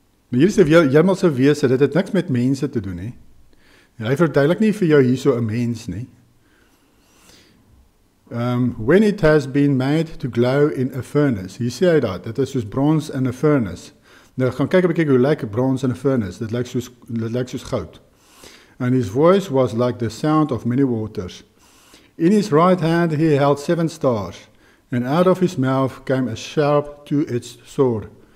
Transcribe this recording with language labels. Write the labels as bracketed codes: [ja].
[af] Maar hier is 'n hemelse wese, dit het niks met mense te doen nie. En hy verduidelik nie vir jou hier so 'n mens nie. [en] When it has been made to glow in a furnace, [af] hier sê hy dat, dit is soos brons in 'n furnace. Nou, gaan kyk 'n bietjie hoe lyk brons in 'n furnace, dit lyk soos goud. [en] And his voice was like the sound of many waters. In his right hand he held 7 stars, and out of his mouth came a sharp two-edged sword.